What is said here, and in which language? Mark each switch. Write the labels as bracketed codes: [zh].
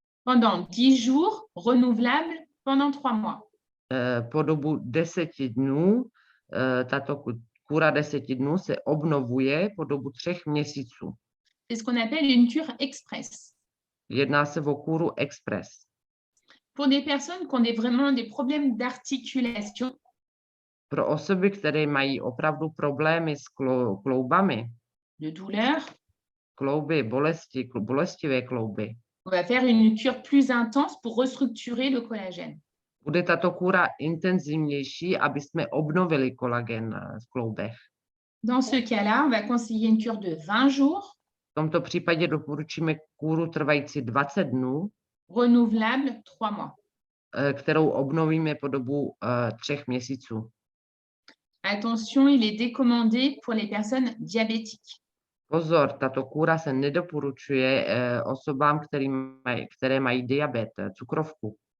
[fr] Pendant 10 jours, renouvelable pendant 3 mois. [cs] Po dobu 10 dnů, tato kůra 10 dnů se obnovuje po dobu 3 měsíců. [fr] C'est ce qu'on appelle une cure express. [cs] Jedná se o kůru express. [fr] Pour des personnes qui ont vraiment des problèmes d'articulation. [cs] Pro osoby, které mají opravdu problémy s kloubami. [fr] De douleur. [cs] Klouby, bolestivé klouby. [fr] On va faire une cure plus intense pour restructurer le collagène. [cs] Bude tato kůra intenzivnější, aby jsme obnovili kolagen v kloubech. [fr] Dans ce cas-là, on va conseiller une cure de 20 jours. [cs] tomto případě doporučíme kůru trvající 20 dnů, [fr] renouvelable 3 mois. [cs] kterou obnovíme po dobu 3 měsíců. [fr] Attention, il est décommandé pour les personnes diabétiques. [cs] Pozor, tato kůra se nedoporučuje osobám, které mají diabet, cukrovku.